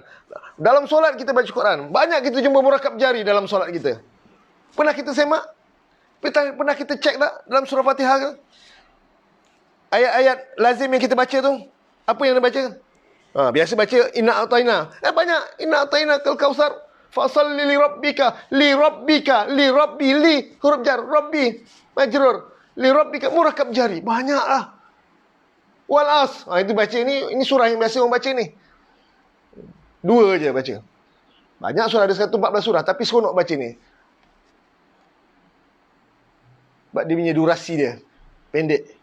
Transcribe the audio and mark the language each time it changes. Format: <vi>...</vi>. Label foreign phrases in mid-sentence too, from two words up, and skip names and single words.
<ms>Dalam solat kita baca Quran. Banyak kita jumpa</ms> <ar>مركب جري</ar> <ms>dalam solat kita. Pernah kita semak? Pernah kita cek tak dalam surah Fatihah ke? Ayat-ayat lazim yang kita baca tu, apa yang dia baca? Biasa baca</ms> <ar>إنا أعطينا. Banyak إنا أعطينا ك الكوثر. فصل لربك، لربك، لربي، ل حرف جر، ربي مجرور، لربك, مركب جري.</ar> <ms>Banyaklah.</ms> <ar>والعصر.</ar> <ms>Itu baca ini surah yang biasa orang baca ni. Dua je baca. Banyak surah, ada 114 surah, tapi seronok baca ni. Sebab dia punya durasi dia pendek.</ms>